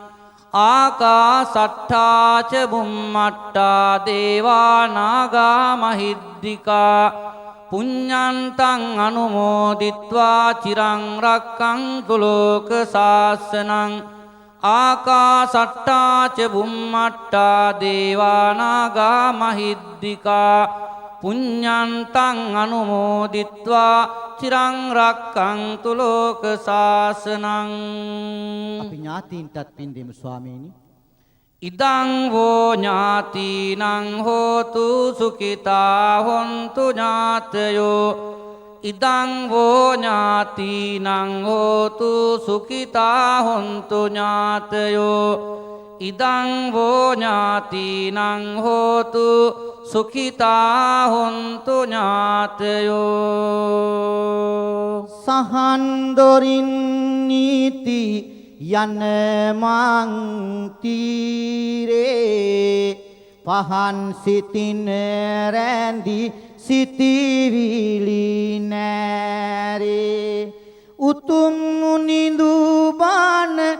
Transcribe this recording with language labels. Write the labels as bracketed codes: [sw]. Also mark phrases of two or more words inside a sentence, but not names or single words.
[pi] ආකාසට්ඨා ච බුම්මට්ඨා දේවානාගා මහිද්దికා පුඤ්ඤන්තං අනුමෝදිත්වා චිරං රක්ඛන්තු ලෝක සාසනං ආකාසට්ඨා ච බුම්මට්ඨා දේවානාගා මහිද්దికා පුඤ්ඤන්තං අනුමෝදිත්වා චිරං රක්ඛන්තු ලෝක සාසනං [si] අපි ඥාතීන්ටත් පින් දෙමු ස්වාමීනි [pi] ඉදං වෝ ඥාතිනං හෝතු සුඛිතා හොන්තු ඥාතයෝ ඉදං වෝ ඥාතිනං හෝතු සුඛිතා හොන්තු ඥාතයෝ ඉදං වෝ ඥාතිනං හෝතු සුඛිතා හොන්තු ඥාතයෝ [si] සහන් දොරින් නීති යන මං තීරේ පහන් සිතින් රැඳි සිටිවිලි නෑරේ උතුම් නිඳු බණ